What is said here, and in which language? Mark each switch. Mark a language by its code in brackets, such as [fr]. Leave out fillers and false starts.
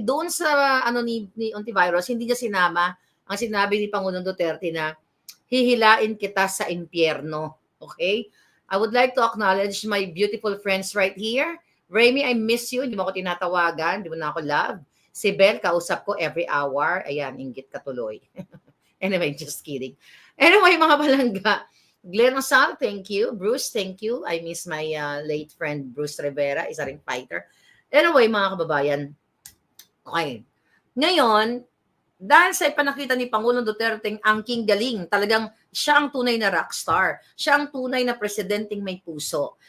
[tl] Doon sa ni Antivirus, hindi niya sinama ang sinabi ni Pangulong Duterte na hihilain kita sa impyerno. Okay? [en] I would like to acknowledge my beautiful friends right here. [tl] Remy, [en] I miss you. [tl] Hindi mo ako tinatawagan. Hindi mo na ako love. Si Bel, kausap ko [en] every hour. [tl] Ayan, inggit ka tuloy. [en] Anyway, just kidding. Anyway, [tl] mga balangga. [en] Glenn Osal, thank you. Bruce, thank you. I miss my late friend Bruce Rivera, [tl] isa ring [en] fighter. [tl] Anyway, mga kababayan, okay. Ngayon, dahil sa ipinakita ni Pangulong Duterte ang king galing, talagang siya ang tunay na rockstar. Siya ang tunay na presidenteng may puso.